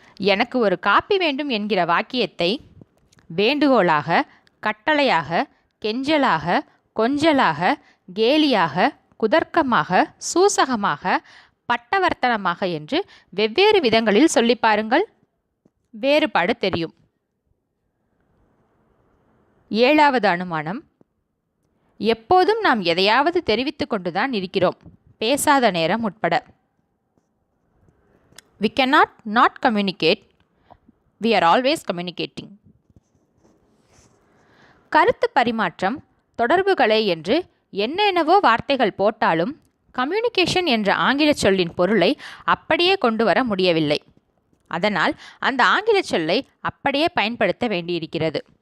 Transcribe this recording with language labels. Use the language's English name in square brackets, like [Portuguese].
[Tamil] எனக்கு ஒரு காப்பி வேண்டும் என்கிற வாக்கியத்தை வேண்டுகோளாக, கட்டளையாக, கெஞ்சலாக, கொஞ்சலாக, கேலியாக, குதர்க்கமாக, சூசகமாக, பட்டவர்த்தனமாக என்று வெவ்வேறு விதங்களில் சொல்லி பாருங்கள். வேறுபாடு தெரியும். 7வது அனுமானம், எப்போதும் நாம் எதையாவது தெரிவித்து கொண்டுதான் இருக்கிறோம், பேசாத நேரம் உட்பட. [English] We cannot not communicate. We are always communicating. [Tamil] கருத்து பரிமாற்றம், தொடர்புகளை என்று என்னென்னவோ வார்த்தைகள் போட்டாலும் கம்யூனிகேஷன் என்ற ஆங்கில சொல்லின் பொருளை அப்படியே கொண்டு வர முடியவில்லை. அதனால் அந்த ஆங்கில சொல்லை அப்படியே பயன்படுத்த வேண்டியிருக்கிறது.